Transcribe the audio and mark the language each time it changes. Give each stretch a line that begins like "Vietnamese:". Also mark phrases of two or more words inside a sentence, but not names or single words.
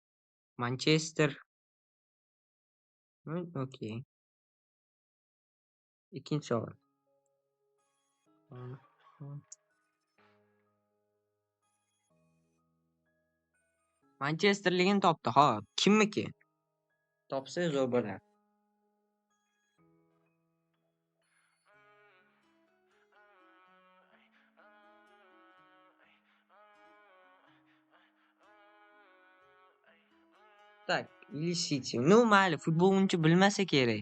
Uzbek: Manchester. Okey. Ikkinchi savol. Manchesterligini topdi. Hop, kimniki? Topsa zo'r bo'lar.
Russian: Так, или City. Ну,
Uzbek: mayli, futbol uncha bilmasa kerak.